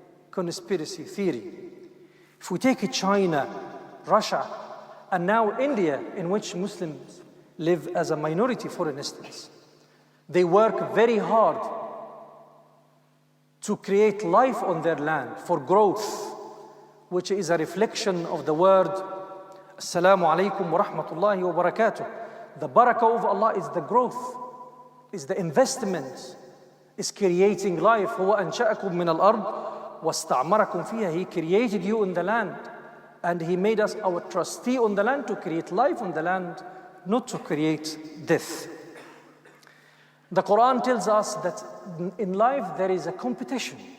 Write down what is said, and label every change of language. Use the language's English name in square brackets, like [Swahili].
[English] Conspiracy theory. If we take China, Russia, and now India, in which Muslims live as a minority, for instance, they work very hard to create life on their land for growth, which is a reflection of the word [Arabic] Assalamu alaikum wa rahmatullahi wa barakatuh. [English] The barakah of Allah is the growth, is the investment, is creating life. [Arabic] هو أنشأكم من الأرض واستعمركم فيها. [English] He created you in the land, and He made us our trustee on the land to create life on the land, not to create death. The Quran tells us that in life there is a competition.